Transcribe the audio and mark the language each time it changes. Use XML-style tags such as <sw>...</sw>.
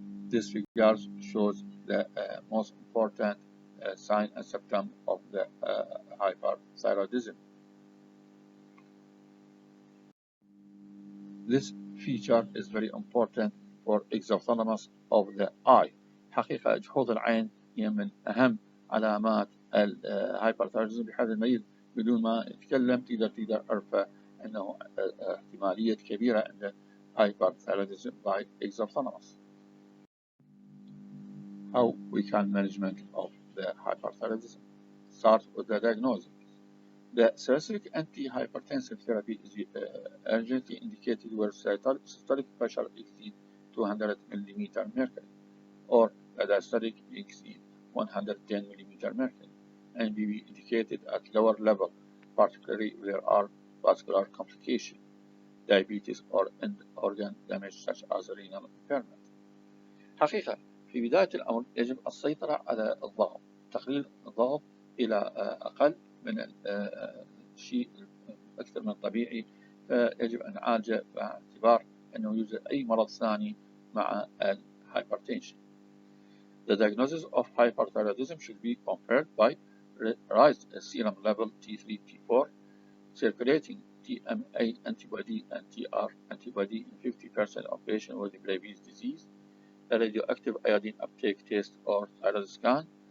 <en>This figure shows the most important sign and symptom of the hyperthyroidism. This feature is very important for exothalamus of the eye.</en> <ar>حقيقة جحوظ العين هي من أهم علامات الهايبرثايرويدزم بهذا المريض. بدون ما يتكلم تقدر عرفه أنه احتمالية كبيرة عند</ar> <en>hyperthyroidism by exothalamus. How we can management of the hyperthyroidism. Start with the diagnosis. The specific antihypertensive therapy is urgently indicated where systolic pressure exceeds 200 millimeter mercury, or the diastolic exceeds 110 millimeter mercury, and may be indicated at lower level, particularly if there are vascular complications, diabetes, or end organ damage such as renal impairment.</en> <ar>حقيقة في بداية الأمر يجب السيطرة على الضغط، تقليل الضغط إلى أقل من الشيء أكثر من الطبيعي، فيجب أن نعالجه باعتبار أنه يوجد أي مرض ثاني مع hypertension.</ar> <en>The diagnosis of hyperthyroidism should be confirmed by raised serum level T3, T4, circulating TMA antibody and TR antibody in 50% of patients with Graves' disease, a radioactive iodine uptake test or thyroid scan.</en>